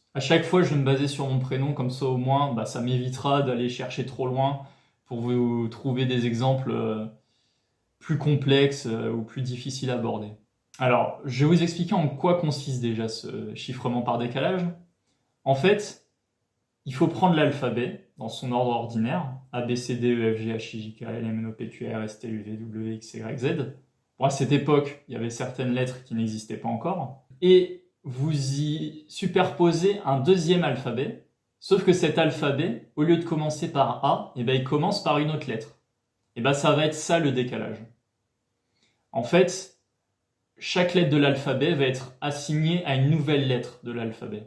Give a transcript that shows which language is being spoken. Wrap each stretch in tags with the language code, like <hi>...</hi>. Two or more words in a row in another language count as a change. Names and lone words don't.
<fr>À chaque fois, je vais me baser sur mon prénom, comme ça au moins, ça m'évitera d'aller chercher trop loin pour vous trouver des exemples plus complexes ou plus difficiles à aborder. Alors, je vais vous expliquer en quoi consiste déjà ce chiffrement par décalage. En fait, il faut prendre l'alphabet dans son ordre ordinaire, A, B, C, D, E, F, G, H, I, J, K, L, M, N, O, P, Q, R, S, T, U, V, W, X, Y, Z. Bon, à cette époque, il y avait certaines lettres qui n'existaient pas encore. Et vous y superposez un deuxième alphabet, sauf que cet alphabet, au lieu de commencer par A, il commence par une autre lettre. Et ça va être ça le décalage. En fait, chaque lettre de l'alphabet va être assignée à une nouvelle lettre de l'alphabet.</fr>